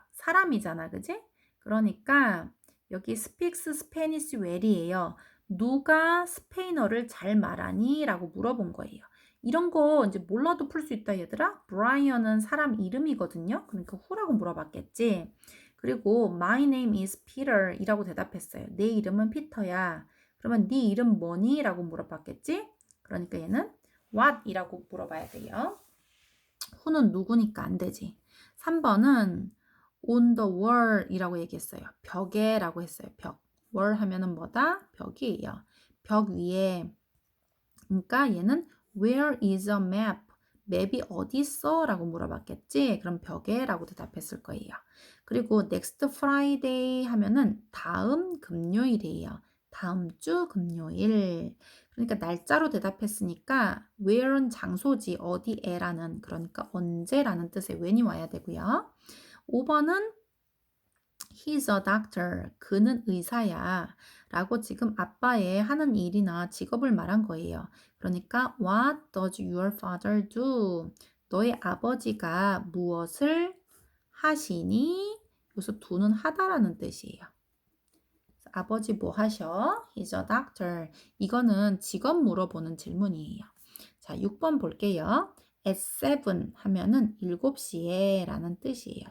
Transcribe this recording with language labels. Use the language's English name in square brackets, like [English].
[Korean] 사람이잖아, 그지? 그러니까 여기 [English] speaks Spanish well [Korean] 이에요. 누가 스페인어를 잘 말하니? 라고 물어본 거예요. 이런 거 이제 몰라도 풀 수 있다, 얘들아. 브라이언은 사람 이름이거든요. 그러니까 who라고 물어봤겠지. 그리고 [English] my name is Peter [Korean] 이라고 대답했어요. 내 이름은 피터야. 그러면 네 이름 뭐니? 라고 물어봤겠지. 그러니까 얘는 what 이라고 물어봐야 돼요. who는 누구니까 안 되지. 3번은 [English] on the wall [Korean] 이라고 얘기했어요. 벽에 라고 했어요. 벽. wall 하면은 뭐다? 벽이에요. 벽 위에. 그러니까 얘는 [English] where is a map? [Korean] 맵이 어디 있어? 라고 물어봤겠지. 그럼 벽에 라고 대답했을 거예요. 그리고 [English] next Friday [Korean] 하면은 다음 금요일이에요. 다음 주 금요일. 그러니까 날짜로 대답했으니까 where은 장소지 어디에라는 그러니까 언제라는 뜻의 when이 와야 되고요. [English] 5번은 He's a doctor. [Korean] 그는 의사야. 라고 지금 아빠의 하는 일이나 직업을 말한 거예요. [English] 그러니까 What does your father do? [Korean] 너의 아버지가 무엇을 하시니? 여기서 do는 하다라는 뜻이에요. 아버지 뭐 하셔? [English] He's a doctor. [Korean] 이거는 직업 물어보는 질문이에요. 자, 6번 볼게요. at 7 하면은 7시에 라는 뜻이에요.